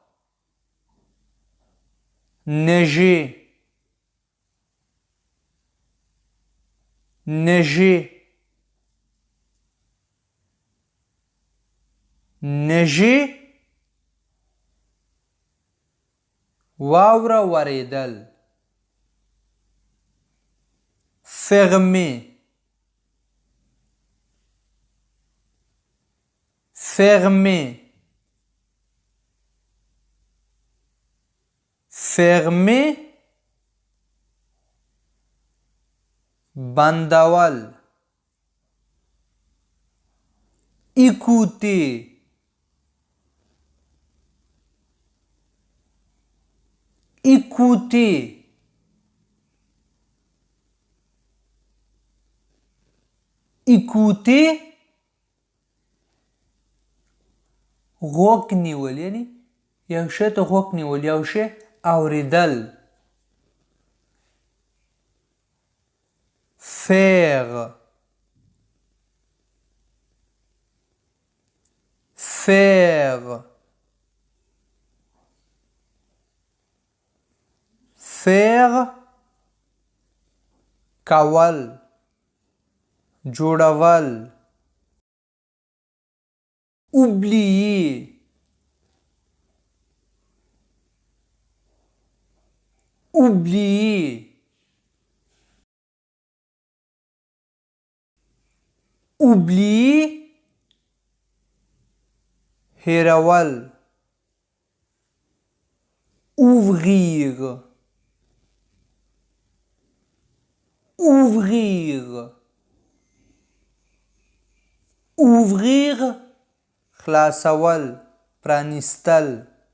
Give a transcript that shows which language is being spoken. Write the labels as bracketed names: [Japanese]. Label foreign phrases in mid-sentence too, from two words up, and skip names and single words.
[French] neiger neiger neiger [Pashto] واوره وریدل [French] fermer fermer fermer بندول écouter écouter [Pashto] écouter غوږ نیول یعنی یو شی ته غوږ نیول یو شی اوریدل faire [French] faire faire [Pashto] کول جوړول [French] oublier oublier oublier هېرول ouvrir ouvrir ouvrir [Pashto] خلاصول، پرانیستل.